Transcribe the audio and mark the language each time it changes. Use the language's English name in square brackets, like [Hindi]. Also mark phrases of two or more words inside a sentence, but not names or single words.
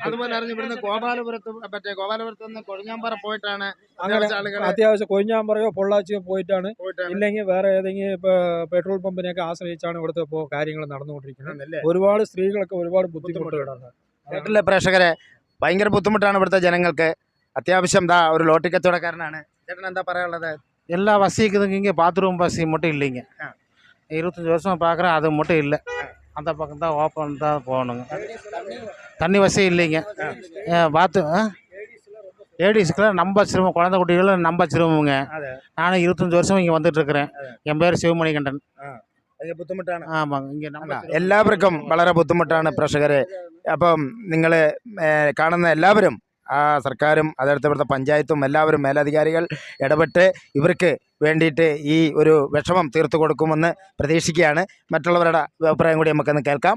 [Malayalam] അതുപോലെ ഇവിടുന്ന് ഗോപാലപുരത്ത് നിന്ന് കൊഴിഞ്ഞാമ്പാറ പോയിട്ടാണ് അത്യാവശ്യം കൊഴിഞ്ഞാമ്പാറയോ പൊള്ളാച്ചിയോ പോയിട്ടാണ്, ഇല്ലെങ്കിൽ വേറെ ഏതെങ്കിലും പെട്രോൾ പമ്പിനെയൊക്കെ ആശ്രയിച്ചാണ് ഇവിടുത്തെ കാര്യങ്ങൾ നടന്നുകൊണ്ടിരിക്കുന്നത്. ഒരുപാട് സ്ത്രീകളൊക്കെ ഒരുപാട് ബുദ്ധിമുട്ടുകളാണ്. കേട്ടില്ലേ പ്രേക്ഷകരെ, ഭയങ്കര ബുദ്ധിമുട്ടാണ് ഇവിടുത്തെ ജനങ്ങൾക്ക്. [Tamil] அத்தியாவசியம் தான். ஒரு லோட்டி கச்சவடக்காரனாണ്. [Malayalam] ചേട്ടൻ എന്താ പറയാനുള്ളത്? [Tamil] எல்லா வசதி இருக்குதுங்க. இங்கே பாத்ரூம் வசதி மட்டும் இல்லைங்க. 25 வருஷம் பார்க்குறேன், அது மட்டும் இல்லை. அந்த பக்கம் தான் ஓப்பன் தான் போகணுங்க. தண்ணி வசதி இல்லைங்க. லேடிஸ்க்கெலாம் நம்ப சிரமம், குழந்தை குட்டிகளும் நம்ப சிரமங்க. நானும் 25 வருஷம் இங்கே வந்துட்டுருக்கிறேன். என் பேர் சிவமணிகண்டன். [Malayalam] ബുദ്ധിമുട്ടാണ്. [Tamil] ஆமாங்க. இங்கே நம்ம [Malayalam] എല്ലാവർക്കും വളരെ ബുദ്ധിമുട്ടാണ് പ്രേക്ഷകരെ. അപ്പം നിങ്ങൾ കാണുന്ന എല്ലാവരും സർക്കാരും അതടുത്ത് ഇവിടുത്തെ പഞ്ചായത്തും എല്ലാവരും മേലധികാരികൾ ഇടപെട്ട് ഇവർക്ക് വേണ്ടിയിട്ട് ഈ ഒരു വിഷമം തീർത്തു കൊടുക്കുമെന്ന് പ്രതീക്ഷിക്കുകയാണ്. മറ്റുള്ളവരുടെ അഭിപ്രായം കൂടി നമുക്കൊന്ന് കേൾക്കാം.